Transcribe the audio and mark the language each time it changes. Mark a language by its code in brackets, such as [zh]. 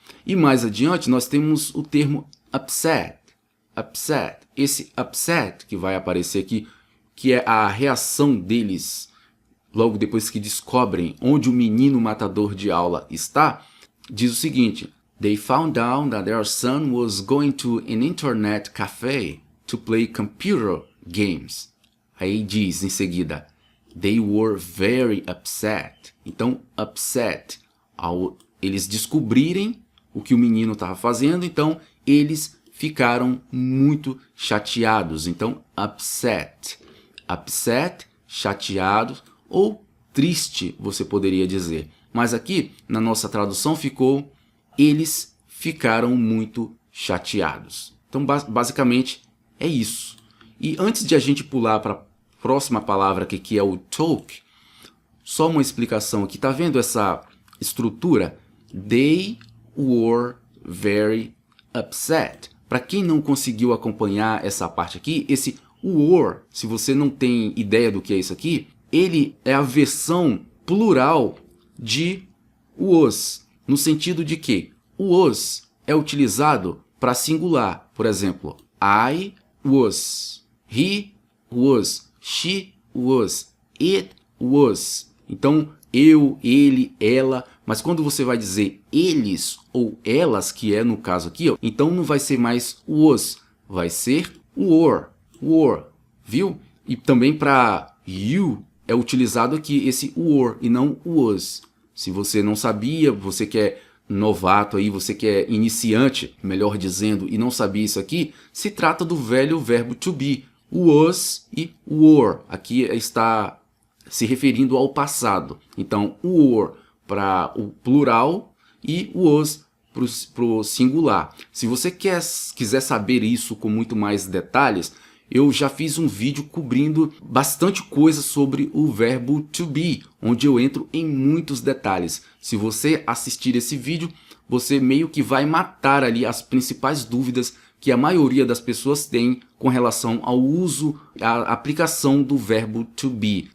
[pt] E mais adiante nós temos o termo upset. Esse upset que vai aparecer aqui, que é a reação deles logo depois que descobrem onde o menino matador de aula está, diz o seguinte: [en] They found out that their son was going to an internet cafe to play computer games. [pt] Aí diz em seguida, [en] They were very upset. [pt] Então, upset, ao eles descobrirem o que o menino estava fazendo, então eles ficaram muito chateados. Então, upset, chateado ou triste, você poderia dizer. Mas aqui, na nossa tradução, ficou, eles ficaram muito chateados. Então, basicamente, é isso. E antes de a gente pular para a próxima palavra aqui, que é o talk, só uma explicação aqui. Tá vendo essa estrutura? [en] They were very upset. [pt] Para quem não conseguiu acompanhar essa parte aqui, esse were, se você não tem ideia do que é isso aqui, ele é a versão plural de was, no sentido de que o was é utilizado para singular. Por exemplo, [en] I was, he was, she was, it was. [pt] Então, eu, ele, ela, mas quando você vai dizer eles ou elas, que é no caso aqui, ó, então não vai ser mais was, vai ser were, viu? E também para you é utilizado aqui esse were e não was. Se você não sabia, você que é novato aí, você que é iniciante, melhor dizendo, e não sabia isso aqui, se trata do velho verbo to be, was e were. Aqui está se referindo ao passado. Então, were para o plural e was para o singular. Se você quiser saber isso com muito mais detalhes, eu já fiz um vídeo cobrindo bastante coisa sobre o verbo to be, onde eu entro em muitos detalhes. Se você assistir esse vídeo, você meio que vai matar ali as principais dúvidas que a maioria das pessoas tem com relação ao uso, à aplicação do verbo to be.